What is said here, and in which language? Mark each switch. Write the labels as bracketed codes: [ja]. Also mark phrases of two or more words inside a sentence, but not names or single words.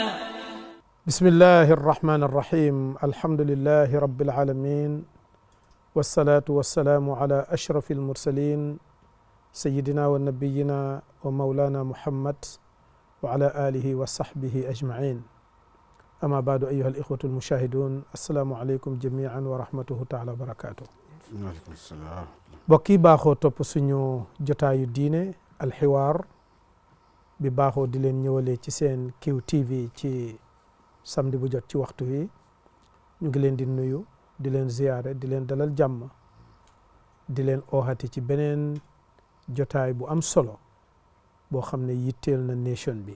[ar] بسم الله الرحمن الرحيم الحمد لله رب العالمين والصلاة والسلام على أشرف المرسلين سيدنا ونبينا ومولانا محمد وعلى آله وصحبه أجمعين. أما بعد أيها الإخوة المشاهدون السلام عليكم جميعا ورحمته تعالى وبركاته. وعليكم السلام. [wo] mbokk yi baaxoo topp suñu jotaayu diine alxiwaar bi baaxoo di leen ñëwalee ci seen QTV ci samedi bu jot ci waxtu wi ñu ngi leen di nuyu di leen ziyaare di leen dalal jàmm di leen ooxati ci beneen jotaay bu am solo boo xam ne yitteel na nation bi.